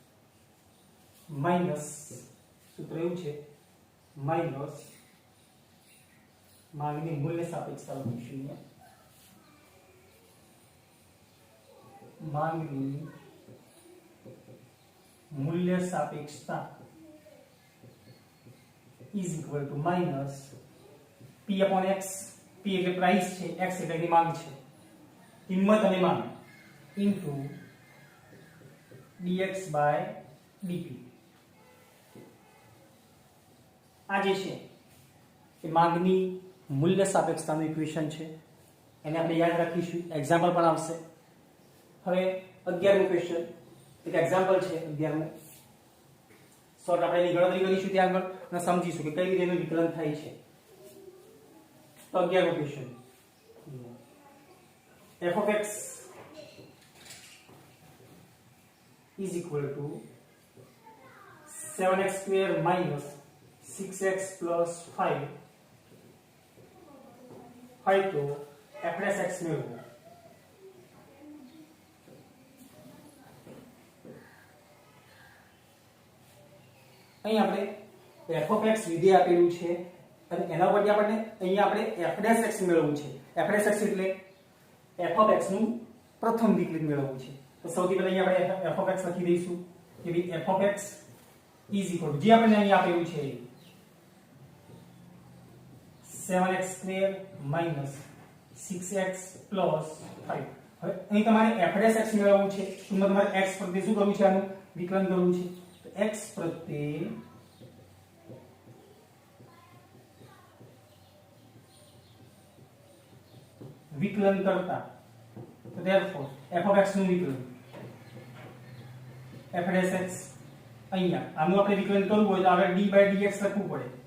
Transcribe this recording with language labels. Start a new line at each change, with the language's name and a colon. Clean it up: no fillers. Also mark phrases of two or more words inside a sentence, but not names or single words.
Gujarati: માઈનસ સૂત્ર એવું છે માઈનસ માંગની મૂલ્ય સાપેક્ષતા લખીશું. માંગની મૂલ્ય સાપેક્ષતા
English: is equal to minus p/x.
Gujarati: p એટલે પ્રાઇસ છે, x એટલે એની માંગ છે, કિંમત અને માંગ
English: into dx/dt.
Gujarati: આ જે છે એ માંગની મૂલ્ય સાપેક્ષતાનું ઇક્વેશન છે. એને આપણે યાદ રાખીશું, એક્ઝામ્પલ પણ આવશે. હવે 11મો ક્વેશ્ચન એક એક્ઝામ્પલ છે. 11મો શોર્ટ આપણે એની ગણતરી કરીશું ત્યાં આગળ અને સમજીશું કે કઈ રીતે એનું વિકલન થાય છે. તો 11મો ક્વેશ્ચન
English: f(x) is equal to 7x² minus 6x plus 5
Gujarati: તો f'(x) મેળવો. અહીં આપણે f(x) વિધેય આપેલું છે અને એના પરથી આપણને અહીંયા આપણે f'(x) મેળવવું છે. f'(x) એટલે f(x) નું પ્રથમ વિકલિત મેળવવું છે. તો સૌથી પહેલા અહીંયા આપણે f(x) લખી દઈશું કે ભાઈ f(x)
English: is equal to
Gujarati: જે આપણને અહીંયા આપેલું છે
English: 7x² minus 6x plus 5.
Gujarati: હવે અહીં તમારે f'(x) મેળવવું છે. ટૂંકમાં તમારે x પ્રત્યે શું કરવું છે? આનું વિકલન કરવું છે. તો x પ્રત્યે વિકલન કરતા તો therefore f(x) નું વિકલન f'(x) અહીંયા આનું આપણે વિકલન કરવું હોય તો આગળ d/dx લખવું પડે.